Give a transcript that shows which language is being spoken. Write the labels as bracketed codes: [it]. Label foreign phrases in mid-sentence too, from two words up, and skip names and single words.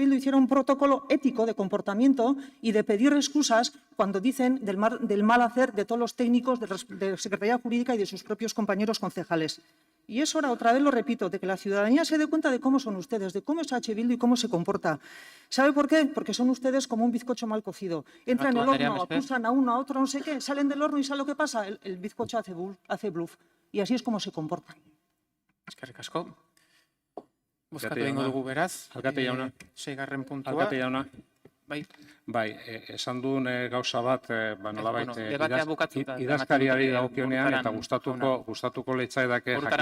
[es] Bildu hiciera un protocolo ético de comportamiento y de pedir excusas cuando dicen del mal hacer de todos los técnicos de Secretaría Jurídica y de sus propios compañeros concejales. Y es hora, otra vez lo repito, de que la ciudadanía se dé cuenta de cómo son ustedes, de cómo es H. Bildu y cómo se comporta. ¿Sabe por qué? Porque son ustedes como un bizcocho mal cocido. Entran en el [eu] Andrea, [es] horno, [eu] mesedez. [es] acusan a uno, a otro, no sé qué, salen del horno y ¿sabe lo que pasa? El bizcocho hace bluff. Y así es como se comportan. [eu] Eskerrik asko. Bozkatu Alkate egingo jauna. dugu beraz. Alkate jauna. 6. puntua. Alkate jauna, Bai, bai, esan duen gauza bat, nolabait, bueno, debatea bukatu da, idazkariari ematen dute dagokionean eta Burutaran gustatuko litzaidake Burutaran